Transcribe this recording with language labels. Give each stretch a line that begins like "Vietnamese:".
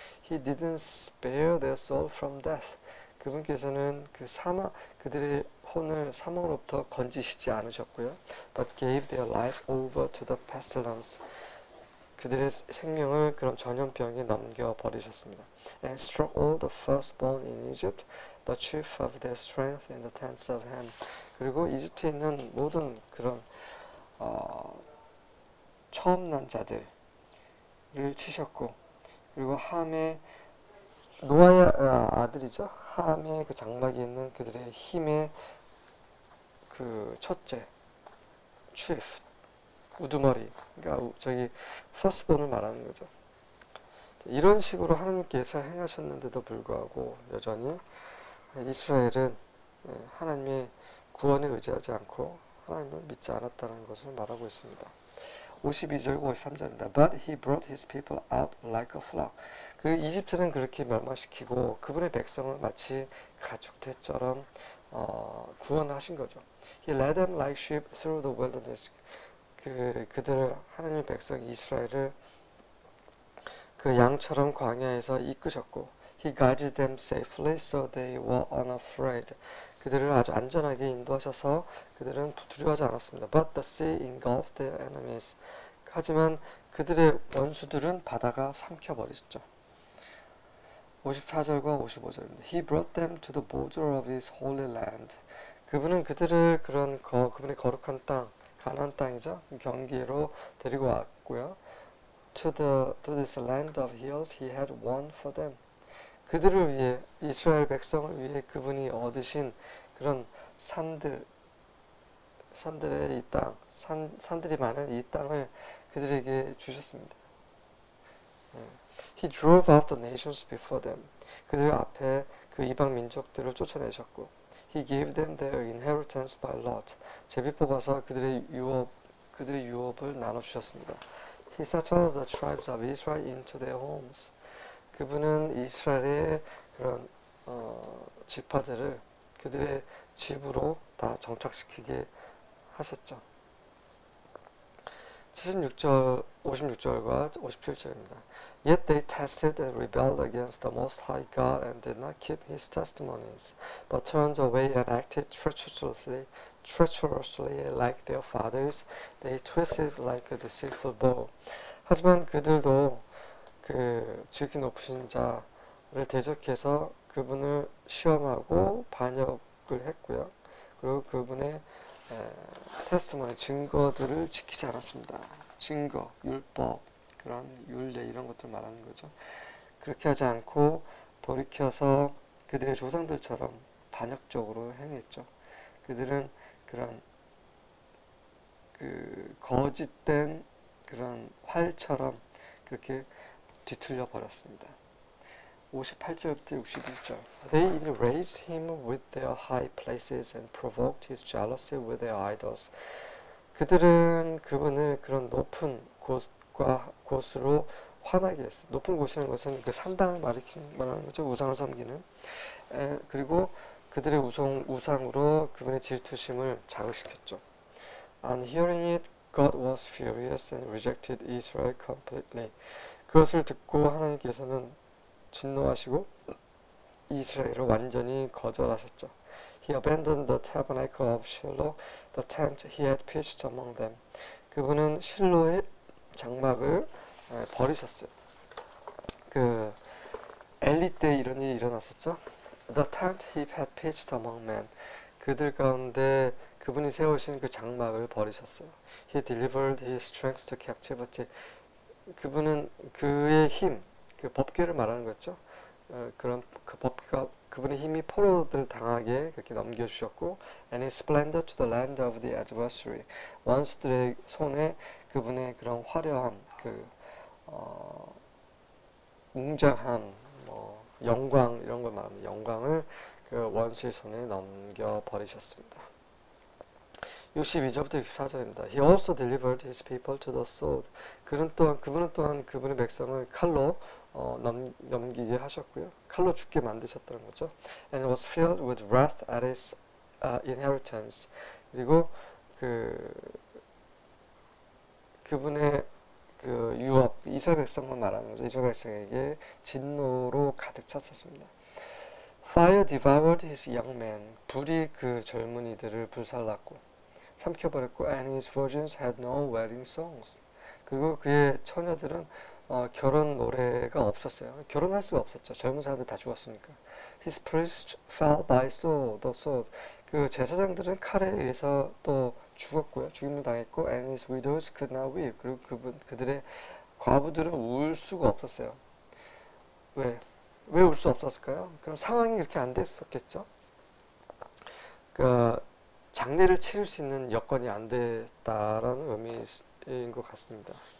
English: He didn't spare their soul from death.
Korean: 그분께서는 그들의 혼을 사망으로부터 건지시지 않으셨고요.
English: But gave their life over to the pestilence.
Korean: 그들의 생명을 그런 전염병에 넘겨버리셨습니다.
English: And struck all the firstborn in Egypt, the chief of their strength in the tents of Ham.
Korean: 그리고 이집트에 있는 모든 그런 처음 난 자들을 치셨고 그리고 함의 노아의 아들이죠. 함의 그 장막에 있는 그들의 힘의 그 첫째, chief, 우두머리, 그러니까 저기 firstborn을 말하는 거죠. 이런 식으로 하나님께서 행하셨는데도 불구하고 여전히 이스라엘은 하나님의 구원에 의지하지 않고 하나님을 믿지 않았다는 것을 말하고 있습니다. 52절과 53절입니다.
English: But he brought his people out like a flock.
Korean: 그 이집트는 그렇게 멸망시키고 그분의 백성을 마치 가축대처럼 구원하신 거죠.
English: He led them like sheep through the wilderness.
Korean: 그들을 하나님의 백성 이스라엘을 그 양처럼 광야에서 이끄셨고
English: He guided them safely so they were unafraid.
Korean: 그들을 아주 안전하게 인도하셔서 그들은 두려워하지 않았습니다.
English: But the sea engulfed their enemies.
Korean: 하지만 그들의 원수들은 바다가 삼켜버리셨죠. 54절과 55절입니다.
English: He brought them to the border of his holy land.
Korean: 그분은 그들을 그분의 거룩한 땅, 가나안 땅이죠. 경계로 데리고 왔고요.
English: To this land of hills he had won for them.
Korean: 그들을 위해, 이스라엘 백성을 위해 그분이 얻으신 그런 산들의 이 땅, 산들이 많은 이 땅을 그들에게 주셨습니다.
English: He drove out the nations before them.
Korean: 그들 앞에 그 이방 민족들을 쫓아내셨고,
English: He gave them their inheritance by lot.
Korean: 제비 뽑아서 그들의 유업을 나눠 주셨습니다.
English: He settled the tribes of Israel into their homes.
Korean: 그분은 이스라엘의 그런 지파들을 그들의 집으로 다 정착시키게 하셨죠. 56절과 57절입니다.
English: Yet they tested and rebelled against the Most High God and did not keep His testimonies, but turned away and acted treacherously like their fathers. They twisted like a deceitful bow.
Korean: 하지만 그들도 그 지극히 높으신 자를 대적해서 그분을 시험하고 반역을 했고요. 그리고 그분의 테스트머니, 증거들을 지키지 않았습니다. 증거, 율법, 그런 율례 이런 것들 말하는 거죠. 그렇게 하지 않고 돌이켜서 그들의 조상들처럼 반역적으로 행했죠. 그들은 그런 그 거짓된 그런 활처럼 그렇게 뒤틀려 버렸습니다. 58절부터 61절.
English: They enraged him with their high places and provoked his jealousy with their idols.
Korean: 그들은 그분을 그런 높은 곳으로 화나게 했어요. 높은 곳이라는 것은 그 산당을 말하는 거죠. 우상을 섬기는. 그리고 그들의 우상으로 그분의 질투심을 자극시켰죠.
English: On hearing it, God was furious and rejected Israel completely.
Korean: 그것을 듣고 하나님께서는 진노하시고 이스라엘을 완전히 거절하셨죠.
English: He abandoned the tabernacle of Shiloh, the tent he had pitched among them.
Korean: 그분은 실로의 장막을 버리셨어요. 그 엘리 때 이런 일이 일어났었죠.
English: The tent he had pitched among men.
Korean: 그들 가운데 그분이 세우신 그 장막을 버리셨어요.
English: He delivered his strength to captivity.
Korean: 그분은 그의 힘, 그 법궤를 말하는 거죠. 그런 그 법궤가 그분의 힘이 포로들 당하게 그렇게 넘겨주셨고,
English: and his splendor to the land of the adversary.
Korean: 원수들의 손에 그분의 그런 화려함, 그 웅장함, 영광 이런 걸 말합니다. 영광을 그 원수의 손에 넘겨 버리셨습니다. 62절부터 64절입니다.
English: He also delivered his people to the sword.
Korean: 그분은 또한 그분의 백성을 칼로 넘기게 하셨고요. 칼로 죽게 만드셨다는 거죠.
English: And was filled with wrath at his inheritance.
Korean: 그리고 그분의 그 유업, 이스라엘 백성만 말하는 거죠. 이스라엘 백성에게 진노로 가득 찼었습니다.
English: Fire devoured his young men.
Korean: 불이 그 젊은이들을 불살랐고 삼켜버렸고,
English: and his virgins had no wedding songs.
Korean: 그리고 그의 처녀들은 결혼 노래가 없었어요. 결혼할 수가 없었죠. 젊은 사람들 다 죽었으니까.
English: His priests fell by the sword.
Korean: 그 제사장들은 칼에 의해서 또 죽었고요. 죽임을 당했고,
English: and his widows could not weep.
Korean: 그리고 그들의 과부들은 울 수가 없었어요. 왜 울 수 없었을까요? 그럼 상황이 그렇게 안 됐었겠죠. 장례를 치를 수 있는 여건이 안 됐다라는 의미인 것 같습니다.